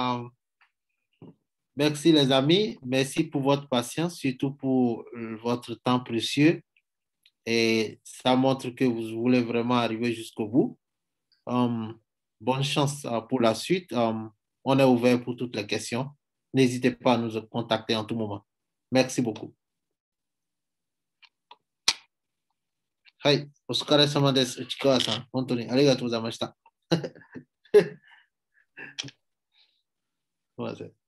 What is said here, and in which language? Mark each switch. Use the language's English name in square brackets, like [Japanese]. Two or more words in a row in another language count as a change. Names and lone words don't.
[French] Merci les amis, merci pour votre patience, surtout pour votre temps précieux. Et ça montre que vous voulez vraiment arriver jusqu'au bout. Bonne chance pour la suite. On est ouvert pour toutes les questions. N'hésitez pas à nous contacter en tout moment. Merci beaucoup. [Japanese] はい、お疲れ様です。内川さん、本当にありがとうございました。すみません。